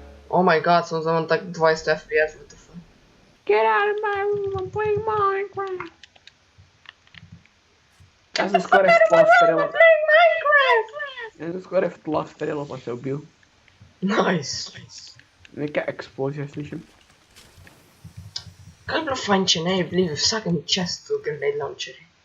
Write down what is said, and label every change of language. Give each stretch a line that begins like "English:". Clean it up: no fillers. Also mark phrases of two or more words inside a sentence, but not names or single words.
English: Oh my god,
Slovenian: sem za tak 20 FPS,
English: what the fuck. Get out of my room, I'm playing Minecraft.
Slovenian: Ja sem skoraj v tla strelal. Ja sem skoraj v tla strelal, pa se ubil. Nice. Neka eksplozija slišim. Kaj bi bilo fajn, če ne bi bili v vsakem chestu
English: grenade launcheri?